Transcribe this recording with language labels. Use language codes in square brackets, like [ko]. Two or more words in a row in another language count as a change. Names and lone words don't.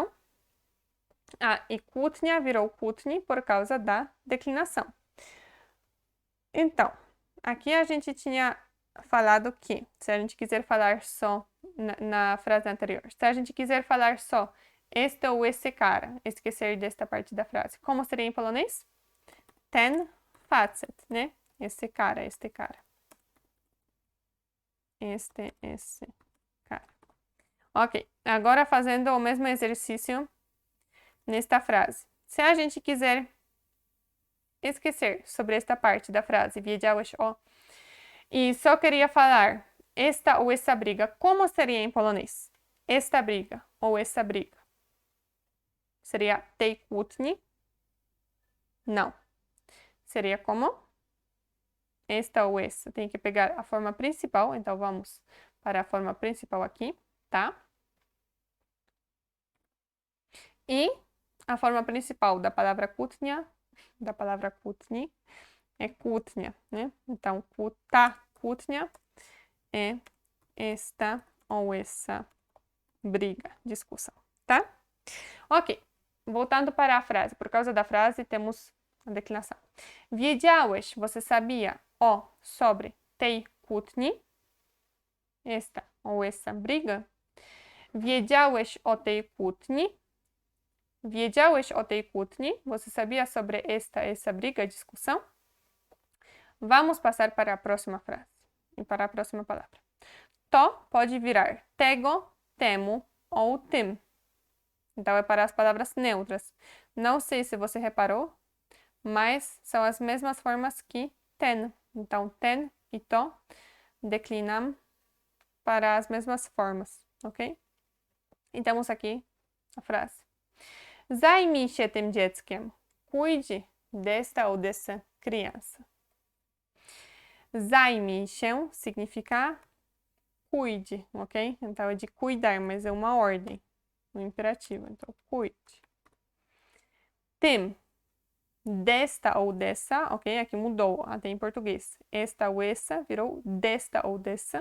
[pt] Ah, e kłótnia virou kłótni por causa da declinação. Então, aqui a gente tinha falado que, se a gente quiser falar só na frase anterior, se a gente quiser falar só este ou esse cara, esquecer desta parte da frase, como seria em polonês? [pl] Ten facet, [pt] né? Esse cara, este cara. Esse cara. Ok, agora fazendo o mesmo exercício nesta frase. Se a gente quiser esquecer sobre esta parte da frase, [pl] wiedziałeś o, [pt] e só queria falar esta ou essa briga, como seria em polonês? Esta briga ou essa briga. Seria [pl] tej kłótni? [pt] Não. Seria como? Esta ou essa. Tem que pegar a forma principal, então vamos para a forma principal aqui, tá? E a forma principal da palavra kłótnia, é kłótnia, né? Então, kłótnia é esta ou essa briga, discussão, tá? Ok, voltando para a frase. Por causa da frase, temos a declinação. Wiedziałeś, você sabia o sobre [pl] tej kłótni, [pt] esta ou essa briga? [pl] Wiedziałeś o tej kłótni? Wiedziałeś o tej kłótni? [pt] Você sabia sobre essa briga, discussão? Vamos passar para a próxima frase e para a próxima palavra. To pode virar tego, temu ou tym. Então, é para as palavras neutras. Não sei se você reparou, mas são as mesmas formas que ten. Então, ten e to declinam para as mesmas formas, ok? E temos aqui a frase. [pl] Zajmij się tym dzieckiem. [pt] Cuide desta ou dessa criança. [pl] Zajmij się [pt] significa cuide, ok? Então, é de cuidar, mas é uma ordem, um imperativo. Então, cuide. Tym, desta ou dessa, ok? Aqui mudou, até em português. Esta ou essa virou desta ou dessa.